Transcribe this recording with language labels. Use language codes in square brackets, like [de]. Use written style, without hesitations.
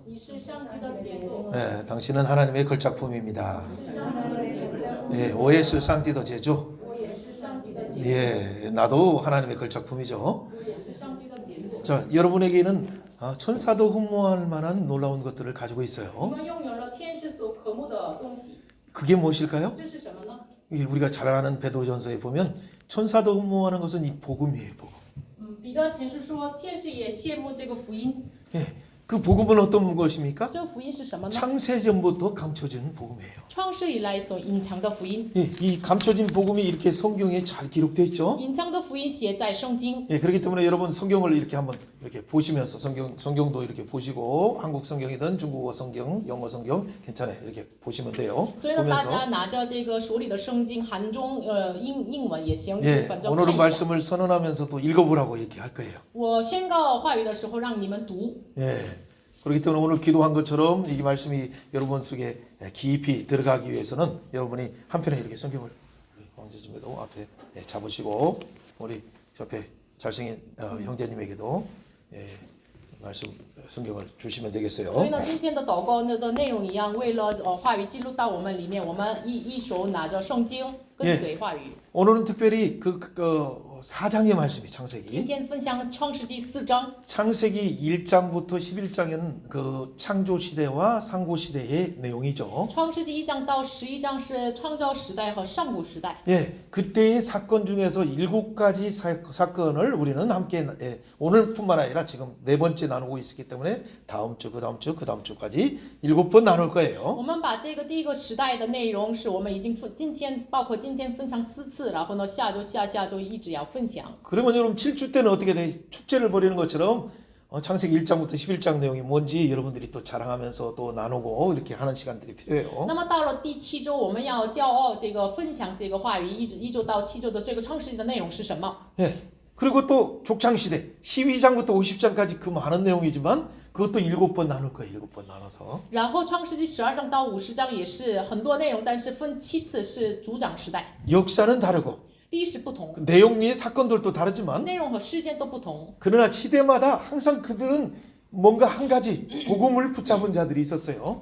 [zh] 你是上帝的杰作， [ko] 당신은 하나님의 걸작품입니다. [zh] 是上帝的杰作，我也是上帝的杰作. 我也是上帝的杰作， [ko] 나도 하나님의 걸작품이죠. [zh] 我也是上帝的杰作。 [ko] 자, 여러분에게는 천사도 흠모할 만한 놀라운 것들을 가지고 [zh] 我 [ko] 있어요. [zh] 们拥有了天使所渴慕的东西， [ko] 그게 무엇일까요? [zh] 这是什么呢？ [ko] 우리가 잘 아는 베드로전서에 보면 천사도 흠모하는 것은 이 복음이에요, 복음. [zh] 彼得前书说，天使也羡慕这个福音。 [ko] 그 복음은 어떤 것입니까? [zh] 这个福音是什么呢？ [ko] 창세전부터 감춰진 복음이에요. [zh] 创世以来所隐藏的福音， [ko] 이 감춰진 복음이 이렇게 성경에 잘 기록되어 있죠. [zh] 隐藏的福音写在圣经。 [ko] 그렇기 때문에 여러분 성경을 이렇게 한번 이렇게 보시면서 성경도 이렇게 보시고 한국 성경이든 중국어 성경, 영어 성경 괜찮아요. 이렇게 보시면 돼요. [zh] 所以呢，大 [ko] 보면서 [zh] 家拿着这个手里的圣经，韩中、英文也行， 反正 [ko] 오늘은 [zh] 看一下。 [ko] 말씀을 선언하면서 또 읽어보라고 이렇게 할 거예요. [zh] 我宣告话语的时候，让你们读。 [ko] 그렇기 때문에 오늘 기도한 것처럼 이 말씀이 여러분 속에 깊이 들어가기 위해서는 여러분이 한편에 이렇게 성경을 황제님에도 앞에 잡으시고 우리 옆에 잘생긴 형제님에게도 말씀 성경을 주시면 되겠어요. [zh] 所以呢，今天的祷告的内容一样，为了话语记录到我们里面，我们一手拿着圣经，跟随话语。 [ko] 오늘은 특별히 그 4장의 말씀이 [zh] 今 [ko] 창세기. [zh] 天分享创世纪4章， [ko] 창세기 1장부터 11장은 그 창조 시대와 상고 시대의 내용이죠. [zh] 创世纪1章到11章是创造时代和上古时代。 [ko] 그때의 사건 중에서 7가지 사건을 우리는 함께 오늘뿐만 아니라 지금 4번째 나누고 있기 때문에 다음 주, 그다음 주, 그다음 주까지 7번 나눌 거예요. [zh] 我们把这个第一个时代的内容是我们已经今天包括今天分享4次，然后呢下周、下周一直要分享。 [ko] 그러면 여러분 7주 때는 어떻게 돼? 축제를 벌이는 것처럼 창세기 1장부터 11장 내용이 뭔지 여러분들이 또 자랑하면서 또 나누고 이렇게 하는 시간들이 필요해요. [zh] 那么到了第7周，我们要骄傲这个分享这个话语，一周到7周的这个创世纪的内容是什么？ [ko] 그리고 또 족장시대 12장부터 50장까지 그 많은 내용이지만 그것도 7번 나눌 거예요. 7번 나눠서. [zh] 然后创世纪12章到50章也是很多内容，但是分7次是族长时代， [ko] 역사는 다르고 [zh] 历史不同， [ko] 내용의 사건들도 다르지만 [zh] 内容和事件都不同。 [ko] 그러나 시대마다 항상 그들은 뭔가 한 가지 복음을 붙잡은 자들이 있었어요.